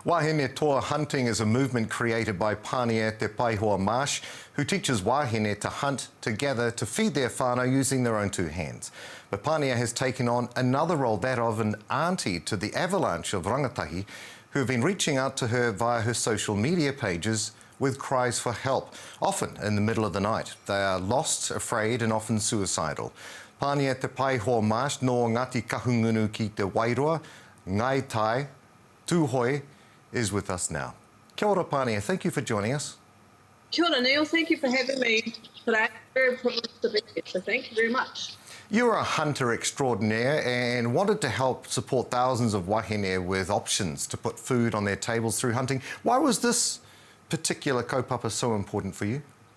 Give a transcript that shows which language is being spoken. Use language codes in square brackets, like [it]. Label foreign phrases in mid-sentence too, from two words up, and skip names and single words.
[en] Wahine toa hunting is a movement created by Pānia Te Paihoa Marsh, who teaches wahine to hunt together to feed their whānau using their own two hands. But Pānia has taken on another role, that of an aunty to the avalanche of rangatahi who have been reaching out to her via her social media pages with cries for help, often in the middle of the night. They are lost, afraid and often suicidal. [mi] Pānia Te Paihoa Marsh no Ngati Kahungunu ki te Wairoa, Ngai Tai, Tūhoi, [en] is with us now. [mi] Kia ora, Pānia. [en] Thank you for joining us. [mi] Kia ora, Neil. [en] Thank you for having me today. Very privileged to be here, so thank you very much. You're a hunter extraordinaire and wanted to help support thousands of wahine with options to put food on their tables through hunting. Why was this particular kaupapa so important for you?